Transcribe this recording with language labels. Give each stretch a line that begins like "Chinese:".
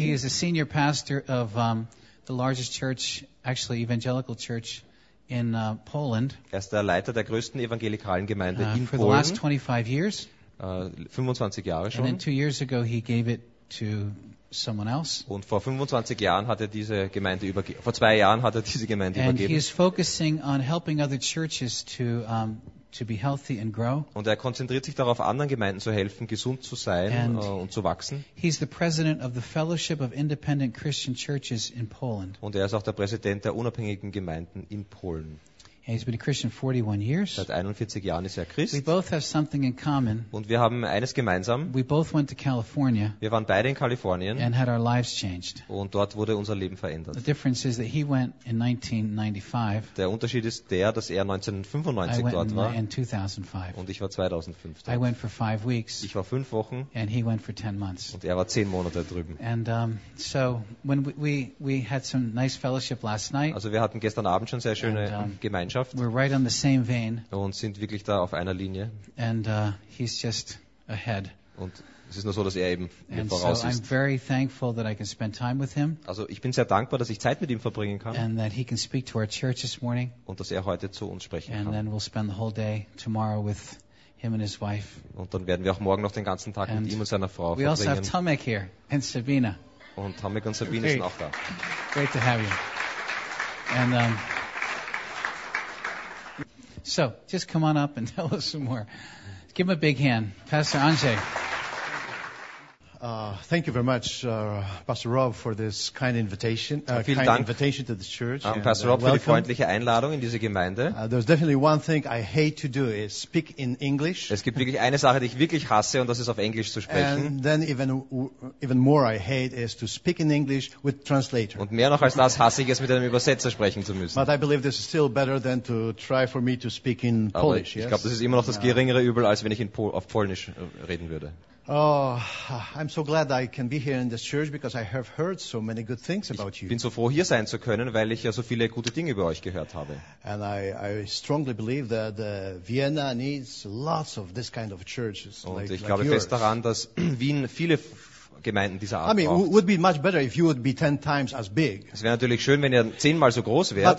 English: He is a senior pastor of the largest church, actually evangelical church in Poland.
German: Er ist der Leiter der größten evangelikalen Gemeinde in
English: Polen. For the last 25 years.
German: 25 Jahre schon.
English: And then 2 years ago he gave it to someone else.
German: Und vor 25 Jahren hat er diese Gemeinde übergeben. Vor 2 Jahren hat er diese Gemeinde
English: and
German: übergeben.
English: And he is focusing on helping other churches to be healthy and grow.
German: Und er konzentriert sich darauf, anderen Gemeinden zu helfen, gesund zu sein und zu wachsen.
English: He's the president of the Fellowship of Independent Christian Churches in Poland.
German: Und er ist auch der Präsident der unabhängigen Gemeinden in Polen.
English: And he's been a Christian 41 years.
German: Seit 41 Jahren ist er Christ.
English: We both have something in common.
German: Und wir haben eines gemeinsam.
English: We both went to California.
German: Wir waren beide in Kalifornien.
English: And had our lives changed.
German: Und dort wurde unser Leben verändert.
English: The difference is that he went in 1995.
German: Der Unterschied ist der, dass er 1995 dort war.
English: I went in 2005.
German: Und ich war 2005 dort.
English: I went for 5 weeks.
German: Ich war 5 Wochen.
English: And he went for 10 months.
German: Und er war 10 Monate drüben.
English: And so when we had some nice fellowship last night.
German: Also wir hatten gestern Abend schon sehr schöne Gemeinschaft.
English: We're right on the same vein.
German: Und sind wirklich da auf einer Linie.
English: And he's just ahead.
German: Und es ist nur so, dass er eben
English: and
German: voraus
English: so I'm
German: ist.
English: Very thankful that I can spend time with him.
German: Also ich bin sehr dankbar, dass ich Zeit mit ihm verbringen kann.
English: And that he can speak to our church this morning.
German: Und dass er heute zu uns sprechen
English: and
German: kann.
English: And then we'll spend the whole day tomorrow with him and his wife.
German: Und dann werden wir auch morgen noch den ganzen Tag
English: and
German: mit ihm und seiner Frau
English: we
German: verbringen.
English: Also have Tomek here and Sabina.
German: Und Tomek und Sabine sind auch da.
English: Great to have you. And so, just come on up and tell us some more. Give him a big hand. Pastor Andrzej. Thank you very much, Pastor Rob, for this kind invitation.
German: Vielen
English: kind
German: Dank,
English: invitation to the church.
German: Pastor Rob, für die freundliche Einladung in diese Gemeinde.
English: There's definitely one thing I hate to do is speak in English.
German: Es gibt wirklich eine Sache, die ich wirklich hasse, und das ist auf Englisch zu sprechen.
English: And then even more I hate is to speak in English with translator.
German: Und mehr noch als das hasse ich es, mit einem Übersetzer sprechen zu müssen.
English: But I believe this is still better than to try for me to speak in
German: Polish. Ich glaube, das ist immer noch das geringere Übel, als wenn ich auf Polnisch reden würde.
English: Oh, I'm so glad I can be here in this church because I have heard so many good things about you.
German: Ich bin so froh hier sein zu können, weil ich ja so viele gute Dinge über euch gehört habe.
English: And I strongly believe that Vienna needs lots of this kind of churches like yours.
German: Und ich glaube fest daran, dass Wien viele Gemeinden dieser Art braucht.
English: I mean, it would be much better if you would be 10 times as big.
German: Es wäre natürlich schön, wenn ihr 10-mal so groß wärt.